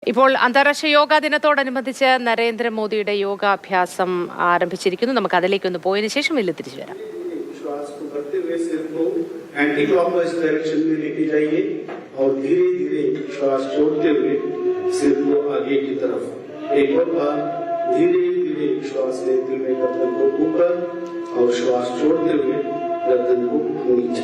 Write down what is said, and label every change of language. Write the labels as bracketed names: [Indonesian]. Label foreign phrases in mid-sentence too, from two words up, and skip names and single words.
[Malayalam] ഇപ്പോൾ അന്താരാഷ്ട്ര യോഗാ ദിനത്തോടനുബന്ധിച്ച് നരേന്ദ്രമോദിയുടെ യോഗാഭ്യാസം ആരംഭിച്ചിരിക്കുന്നു. നമുക്ക് അതിലേക്കൊന്ന് പോയതിനു ശേഷം വലിയ തിരിച്ചു വരാം. [English] anti clockwise direction [Hindi] में लेके जाइए और धीरे धीरे श्वास छोड़ते हुए सिर को आगे की तरफ एक और बार धीरे धीरे श्वास लेते हुए गर्दन को ऊपर और श्वास छोड़ते हुए गर्दन को नीचे।